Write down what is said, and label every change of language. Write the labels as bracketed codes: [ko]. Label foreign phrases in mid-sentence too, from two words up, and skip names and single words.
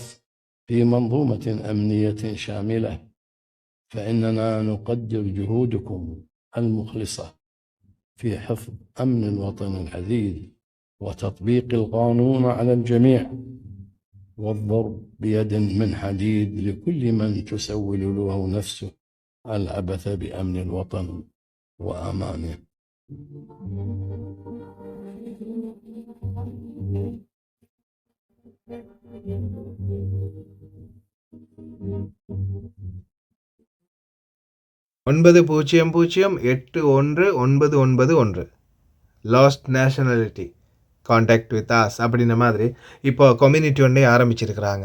[ar] في منظومة أمنية شاملة، فإننا نقدر جهودكم المخلصة في حفظ أمن الوطن العزيز وتطبيق القانون على الجميع، والضرب بيد من حديد لكل من تسول له نفسه العبث بأمن الوطن وأمانه. [ta] ஒன்பது 008191 [en] lost nationality contact with us [ta] அப்படின்ற மாதிரி இப்போ கம்யூனிட்டி ஒன்றே ஆரம்பிச்சிருக்கிறாங்க.